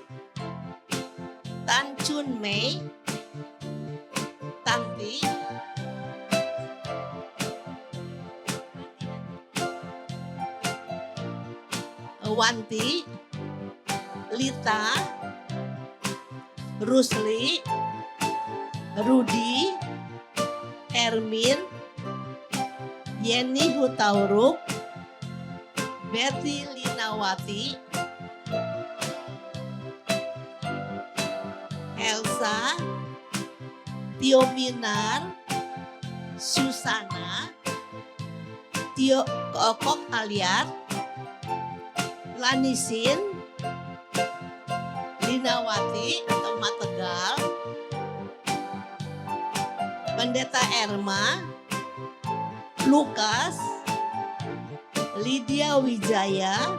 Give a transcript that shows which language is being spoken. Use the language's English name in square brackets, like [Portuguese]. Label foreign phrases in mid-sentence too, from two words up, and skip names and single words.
[Indonesian] Tan Chun Mei, Tanti, Wanti, Lita, Rusli, Rudi, Ermin, Yeni Hutauruk, Betty Linawati, Elsa, Tio Minar, Susana, Tio Kokok Aliat, Lanisin, Linawati atau Mategal, Pendeta Erma, Lukas, Lydia Wijaya,